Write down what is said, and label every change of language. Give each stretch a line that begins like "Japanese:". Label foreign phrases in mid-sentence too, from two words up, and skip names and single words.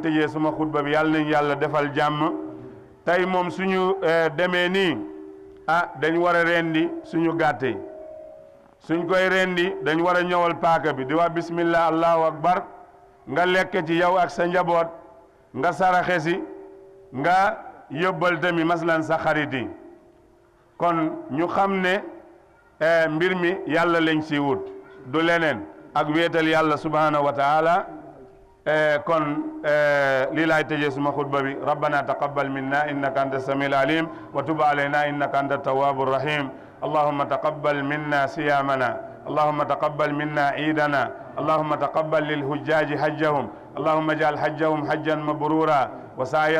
Wolof: tëjee suma xutba bi yàlla nañ yàlla defal jàmm tey moom suñu demee nii dañ war a rendi suñu gàtte suñ koy rendi dañ war a ñëwal paaka bi di wax
Arabic: بسم الله الله أكبر
Wolof: nga lekk ci yow ak sa njaboot nga saraxe si nga yóbbal tamit maslan sa xarit yi kon ñu xam ne mbir mi yàlla lañ si wut du leneen ak wéetal yàlla
Arabic: سبحانه وتعالى
Wolof: kon lii laay tëjee suma xutba bi
Arabic: ربنا تقبل منا إنك أنت السميع العليم وتب علينا إنك أنت التواب الرحيم اللهم تقبل منا صيامنا اللهم تقبل منا عيدنا اللهم تقبل للحجاج حجهم اللهم اجعل حجهم حجا مبرورا وسعيا